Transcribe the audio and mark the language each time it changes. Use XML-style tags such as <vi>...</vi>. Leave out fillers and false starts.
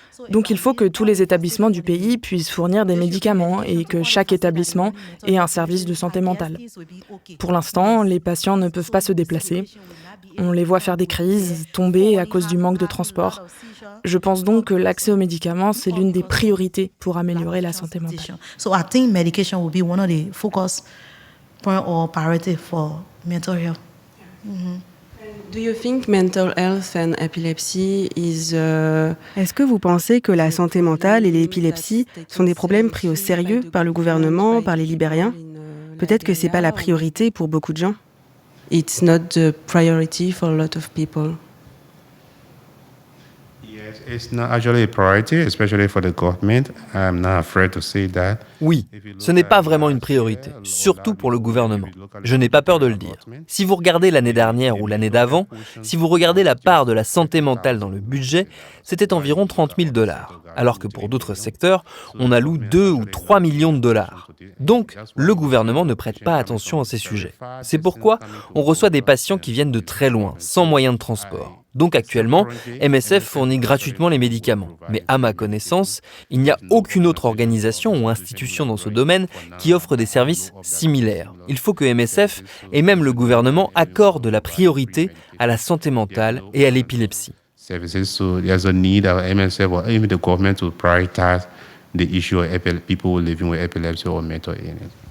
<fr>Donc il faut que tous les établissements du pays puissent fournir des médicaments et que chaque établissement ait un service de santé mentale. Pour l'instant, les patients ne peuvent pas se déplacer. On les voit faire des crises, tomber à cause du manque de transport. Je pense donc que l'accès aux médicaments, c'est l'une des priorités pour améliorer la santé mentale.</fr> <en>So I think medication will be one of the focus point or priority for mental health. Do you think mental health and epilepsy is</en> <fr>Est-ce que vous pensez que la santé mentale et l'épilepsie sont des problèmes pris au sérieux par le gouvernement, par les Libériens? Peut-être que c'est pas la priorité pour beaucoup de gens.</fr> <en>It's not the priority for a lot of people. It's not actually a priority, especially for the government. I'm not afraid to say that.</en> <fr>Oui, ce n'est pas vraiment une priorité, surtout pour le gouvernement. Je n'ai pas peur de le dire. Si vous regardez l'année dernière ou l'année d'avant, si vous regardez la part de la santé mentale dans le budget, c'était environ $30,000, alors que pour d'autres secteurs, on alloue 2 ou 3 millions de dollars. Donc, le gouvernement ne prête pas attention à ces sujets. C'est pourquoi on reçoit des patients qui viennent de très loin, sans moyen de transport. Donc actuellement, MSF fournit gratuitement les médicaments. Mais à ma connaissance, il n'y a aucune autre organisation ou institution dans ce domaine qui offre des services similaires. Il faut que MSF et même le gouvernement accordent la priorité à la santé mentale et à l'épilepsie.</fr> <en>So there's a need of MSF or even the government to prioritize the issue of people living with epilepsy or mental illness.</en>